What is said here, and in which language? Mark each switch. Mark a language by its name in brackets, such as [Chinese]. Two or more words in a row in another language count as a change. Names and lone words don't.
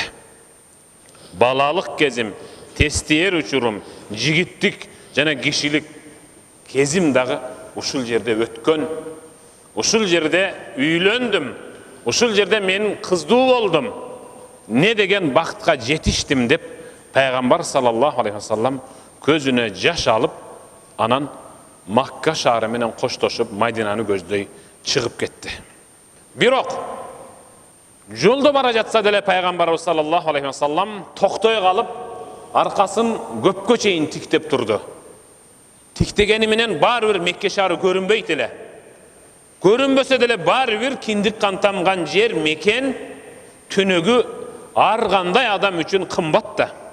[Kyrgyz] Балалык кезим, тестиер учурум, жигиттик жана кишилик кезим дагы ушул жерде өткөн. Ушул жерде үйлөндүм. Ушул жерде мен кыздуу болдум. Не деген бактка жетиштим деп Пайгамбар [Arabic] صلى الله عليه وسلم [Kyrgyz] көзүнө жаш алып, анан Макка шаары менен коштошуп Мадинаны көздөй чыгып кетти. Бирок жолдо бара жатса деле Пайгамбарыбыз [Arabic] صلى الله عليه وسلم [Kyrgyz] токтой калып, аркасын көпкө чейин тиктеп турду. Тиктегени менен баары бир Мекке шаары көрүнбөйт эле. Көрүнбөсө деле баары бир киндик кан тамган жер, мекен, түнөгү ар кандай адам үчүн кымбат да.